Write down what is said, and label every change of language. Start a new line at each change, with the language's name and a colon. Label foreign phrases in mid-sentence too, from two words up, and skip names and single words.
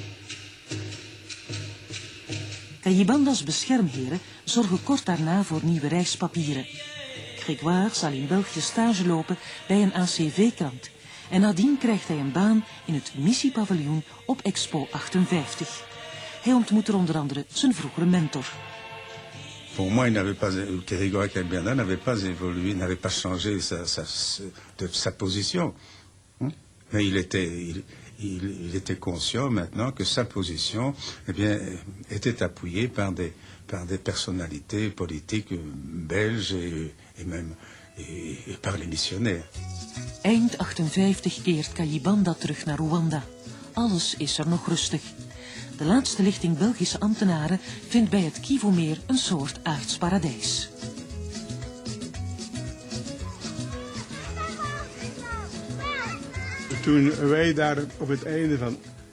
Dutch: Kayibanda's beschermheren zorgen kort daarna voor nieuwe reispapieren. Grégoire zal in België stage lopen bij een ACV-krant. En nadien krijgt hij een baan in het missiepaviljoen op Expo 58. Hij ontmoet er onder andere zijn vroegere mentor.
French: Pour moi, Grégoire Kayibanda n'avait pas évolué, n'avait pas changé sa position. Mais il était conscient maintenant que sa position était appuyée par des personnalités politiques belges et même et par les missionnaires.
Dutch: Eind 58 keert Kayibanda terug naar Rwanda. Alles is er nog rustig. De laatste lichting Belgische ambtenaren vindt bij het Kivumeer een soort aards paradijs. Toen wij daar op het einde van